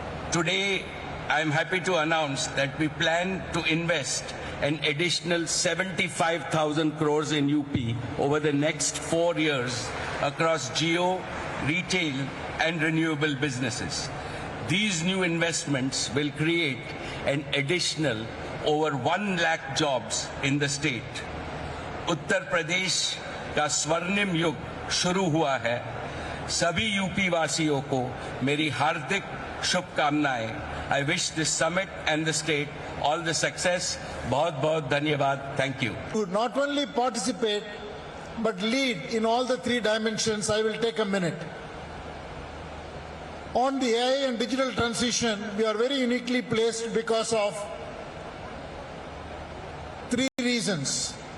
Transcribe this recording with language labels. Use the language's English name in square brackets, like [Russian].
[English] Today, I am happy to announce that we plan to invest an additional 75,000 crores in UP over the next 4 years across geo, retail and renewable businesses. These new investments will create an additional over 1 lakh jobs in the state. [Hindi] Uttar Pradesh का स्वर्णिम युग शुरू हुआ है। सभी UP वासियों को मेरी हार्दिक शुभकामनाएं। [English] I wish this summit and the state all the success. [Hindi] बहुत बहुत धन्यवाद. [English] Thank you. To not only participate but lead in all the 3 dimensions, I will take a minute. On the AI and digital transition, we are very uniquely placed because of 3 reasons.